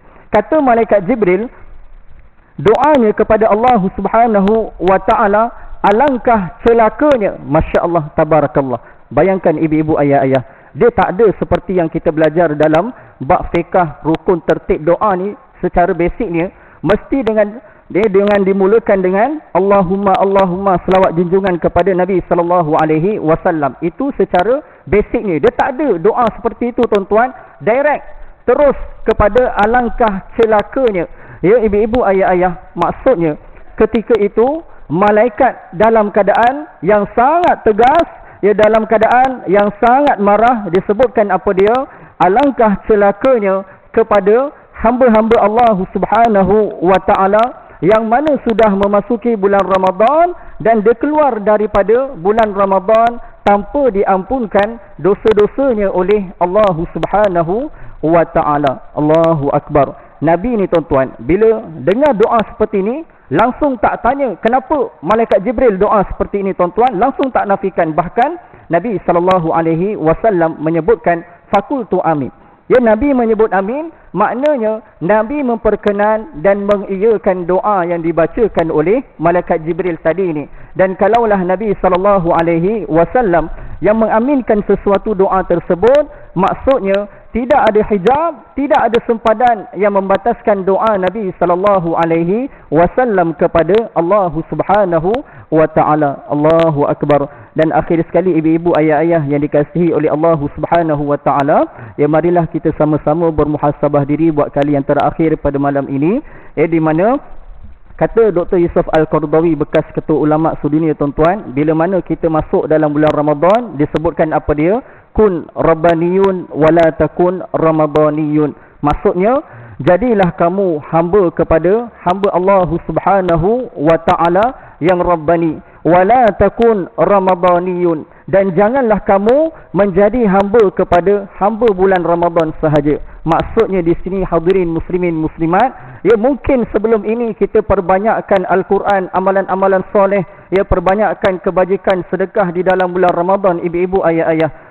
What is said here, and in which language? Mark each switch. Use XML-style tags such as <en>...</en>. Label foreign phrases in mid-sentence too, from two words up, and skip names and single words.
<ms>Kata malaikat Jibril, doanya kepada</ms> <ar>الله سبحانه وتعالى,</ar> <ms>alangkah celakanya,</ms> <ar>ما شاء الله تبارك الله.</ar> <ms>Bayangkan ibu-ibu, ayah-ayah, dia tak ada seperti yang kita belajar dalam bab fiqh rukun tertib doa ni. Secara basiknya mesti dengan dimulakan dengan</ms> <ar>اللهم اللهم,</ar> <ms>selawat junjungan kepada Nabi</ms> <ar>صلى الله عليه وسلم.</ar> <ms>Itu secara basiknya. Dia tak ada doa seperti itu, tuan-tuan. Direct terus kepada alangkah celakanya. Ibu-ibu, ayah-ayah, maksudnya ketika itu malaikat dalam keadaan yang sangat tegas, dalam keadaan yang sangat marah. Disebutkan apa dia? Alangkah celakanya kepada hamba-hamba</ms> <ar>الله سبحانه وتعالى</ar> <ms>yang mana sudah memasuki bulan Ramadan dan dia keluar daripada bulan Ramadan tanpa diampunkan dosa-dosanya oleh</ms> <ar>الله سبحانه وتعالى. الله أكبر.</ar> <ms>Nabi ni, tuan-tuan, bila dengar doa seperti ini, langsung tak tanya kenapa malaikat Jibril doa seperti ini, tuan-tuan, langsung tak nafikan. Bahkan Nabi</ms> <ar>صلى الله عليه وسلم</ar> <ms>menyebutkan</ms> <ar>فقلت آمين.</ar> <ms>Nabi menyebut amin, maknanya Nabi memperkenan dan mengiyakan doa yang dibacakan oleh malaikat Jibril tadi ini. Dan kalaulah Nabi</ms> <ar>صلى الله عليه وسلم</ar> <ms>yang mengaminkan sesuatu doa tersebut, maksudnya tidak ada hijab, tidak ada sempadan yang membataskan doa Nabi</ms> <ar>صلى الله عليه وسلم</ar> <ms>kepada</ms> <ar>الله سبحانه وتعالى. الله أكبر.</ar> <ms>Dan akhir sekali, ibu-ibu, ayah-ayah yang dikasihi oleh</ms> <ar>الله سبحانه وتعالى,</ar> <ms>ya marilah kita sama-sama bermuhasabah diri buat kali yang terakhir pada malam ini, di mana kata Dr. Yusuf Al-Qaradawi, bekas ketua ulama sedunia, tuan-tuan, bila mana kita masuk dalam bulan Ramadan, disebutkan apa dia?</ms> <ar>كن ربانيون ولا تكن رمضانيون.</ar> <ms>Maksudnya, jadilah kamu hamba kepada hamba</ms> <ar>الله سبحانه وتعالى</ar> <ms>yang rabbani,</ms> <ar>ولا تكن رمضانيون,</ar> <ms>dan janganlah kamu menjadi hamba kepada hamba bulan Ramadan sahaja. Maksudnya di sini, hadirin muslimin muslimat, ya mungkin sebelum ini kita perbanyakkan Al-Quran, amalan-amalan soleh, ya perbanyakkan kebajikan sedekah di dalam bulan Ramadan, ibu-ibu, ayah-ayah.</ms>